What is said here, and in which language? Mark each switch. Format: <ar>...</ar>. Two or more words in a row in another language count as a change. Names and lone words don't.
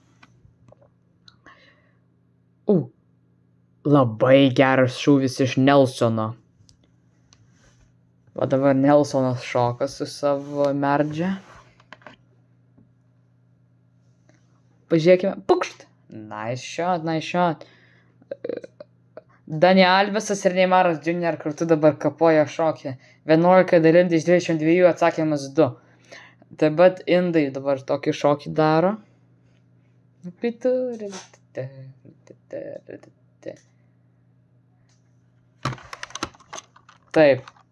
<lt>Labai geras šūvis iš Nelsono. Va dabar Nelsonas šoka su savo merdžia. Pažiūrėkime. Pukšt.</lt> <en>Nice shot.</en> <lt>Dani Alvesas ir Neymaras Jr. kartu dabar kapoja šokį. 11 dalinti iš 22 atsakymas 2. Taip pat indai dabar tokį šokį daro. Taip.</lt>